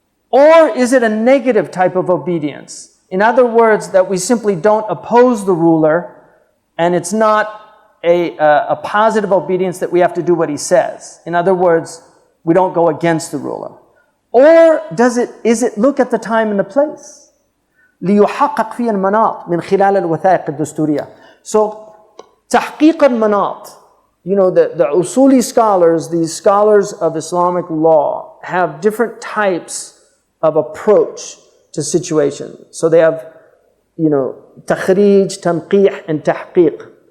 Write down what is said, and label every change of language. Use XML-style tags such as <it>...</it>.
<en>Or is it a negative type of obedience? In other words, that we simply don't oppose the ruler, and it's not a positive obedience that we have to do what he says. In other words, we don't go against the ruler. Or is it look at the time and the place?</en> <ar>ليحقق في المناط من خلال الوثائق الدستورية.</ar> <en>So, تحقيق المناط, the usuli scholars, these scholars of Islamic law, have different types of approach to situations. So they have, takhrij, tanqih, and tahqiq.</en>